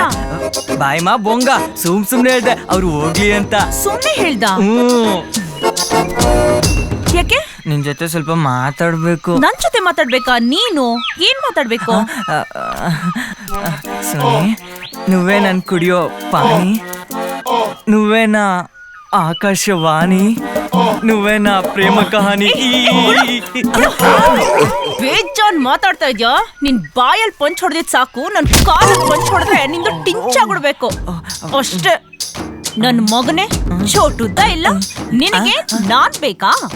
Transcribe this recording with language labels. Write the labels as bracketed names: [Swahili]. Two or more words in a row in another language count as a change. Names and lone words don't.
[Kannada] ಬಾಯ್ಮಾ ಬೊಂಗ, ಸುಮ್ನೆ ಹೇಳ್ದೆ ಅವ್ರು ಹೋಗ್ಲಿ ಅಂತ. ಸುಮ್ನೆ ಹೇಳ್ದ? ಯಾಕೆ? ನಿನ್ ಜೊತೆ ಸ್ವಲ್ಪ ಮಾತಾಡ್ಬೇಕು. ನನ್ ಜೊತೆ ಮಾತಾಡ್ಬೇಕಾ? ನೀನು ಏನ್ ಮಾತಾಡ್ಬೇಕು? ಸೋನಿ, నువ్వే ನನ್ ಕುಡಿಯೋ ಪಾನಿ, [Telugu] నువ్వే నా [Kannada] ಆಕಾಶವಾಣಿ, [Telugu] నువ్వే నా [Kannada] ಪ್ರೇಮ ಕಹಾನಿ. ಬೇಜಾನ್ ಮಾತಾಡ್ತಾ ಇದ್ಯಾ? ನಿನ್ ಬಾಯಲ್ಲಿ ಪಂಚ್ ಹೊಡೆದಿದ್ ಸಾಕು, ನನ್ ಕಾಲಲ್ಲಿ ಪಂಚ್ ಹೊಡೆದ್ರೆ ನಿಂದು ಟಿಂಚಾಗ್ಬಿಡ್ಬೇಕು ಅಷ್ಟೇ. ನನ್ ಮಗನೇ, ಚೋಟುದ್ದ ಇಲ್ಲ ನಿನಗೆ ನಾನ್ ಬೇಕಾ?